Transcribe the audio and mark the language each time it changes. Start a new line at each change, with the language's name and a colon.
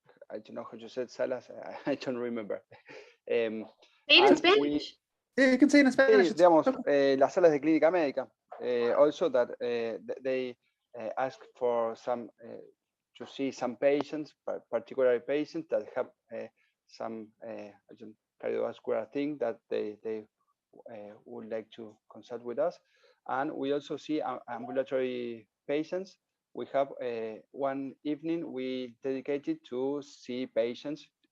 English: I don't know how you said salas. I don't remember. Say it in Spanish. You can say it in Spanish.
Spanish: Digamos, las salas de clínica médica.
English: Also that they ask for some to see some patients, particular patients that have some cardiovascular thing that they would like to consult with us. And we also see ambulatory patients. We have one evening we dedicated to see patients.